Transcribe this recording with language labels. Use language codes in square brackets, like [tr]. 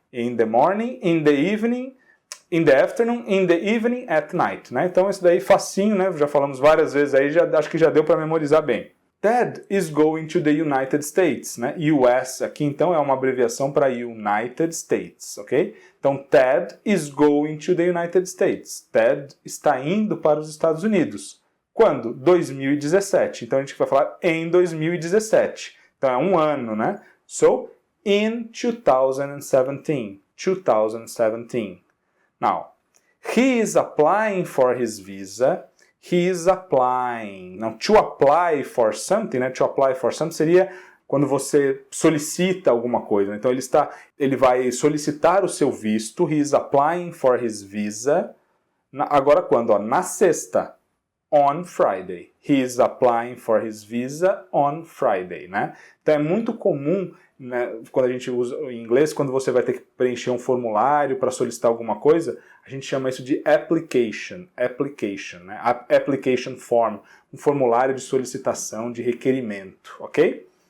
[en] In the morning, in the evening, in the afternoon, in the evening, at night. [pt] Né? Então, isso daí facinho, né? Já falamos várias vezes aí, acho que já deu para memorizar bem. [en] Ted is going to the United States, né? [pt] US aqui então é uma abreviação para United States, ok? [en] Então Ted is going to the United States. [pt] Ted está indo para os Estados Unidos. Quando? 2017. Então a gente vai falar em 2017. Então é um ano, né? [en] So, in 2017. 2017. Now, he is applying for his visa. He is applying. [pt] Não, [en] to apply for something, né? To apply for something [pt] seria quando você solicita alguma coisa. Então ele vai solicitar o seu visto. [en] He is applying for his visa. [pt] Agora quando? Na sexta. [en] On Friday. He is applying for his visa on Friday, né? [pt] Então é muito comum, né, quando a gente usa em inglês, quando você vai ter que preencher um formulário para solicitar alguma coisa, a gente chama isso de application, né? [en] Application form, [pt] um formulário de solicitação, de requerimento, ok?